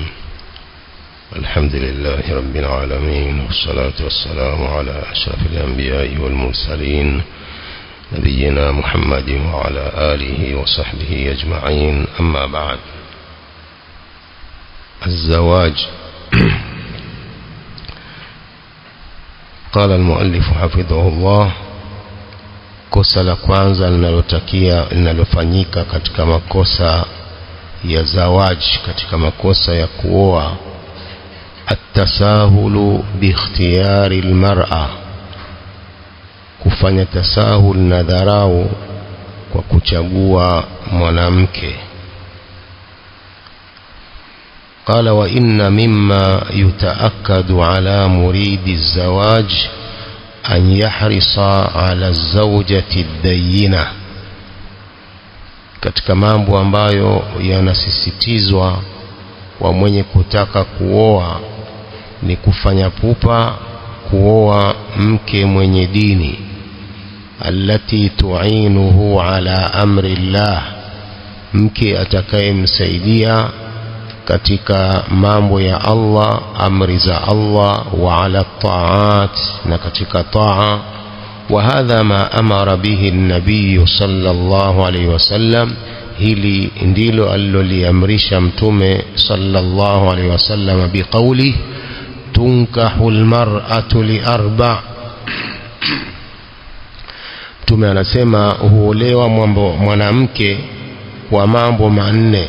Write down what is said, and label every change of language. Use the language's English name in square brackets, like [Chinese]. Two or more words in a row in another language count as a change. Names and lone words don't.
[Arabic] الحمد لله رب العالمين، والصلاة والسلام على أشرف الأنبياء والمرسلين نبينا محمد وعلى آله وصحبه أجمعين. أما بعد، الزواج. قال المؤلف حفظه الله: [Swahili] kosa la kwanza linalofanyika katika makosa ya zawaj, katika makosa ya kuoa, [Arabic] التساهل باختيار المرأة, [Swahili] kufanya tasahul na dharau kwa kuchagua mwanamke. [Arabic] قال: وإن مما يتأكد على مريد الزواج أن يحرص على الزوجة الدينة. [Swahili] Katika mambo ambayo yanasisitizwa kwa mwenye kutaka kuoa ni kufanya pupa kuoa mke mwenye dini, [Arabic] التي تعينه على أمر الله, [Swahili] mke atakayemsaidia katika mambo ya Allah, amri za Allah, [Arabic] وعلى طاعة, [Swahili] na katika taa. [Arabic] وهذا ما أمر به النبي صلى الله عليه وسلم، [Swahili] hili ndilo aliloliamrisha mtume [Arabic] صلى الله عليه وسلم [Swahili] biqauli: [Arabic] تنكح المرأة لأربع'. [Swahili] Mtume anasema huolewa mwanamke kwa mambo manne.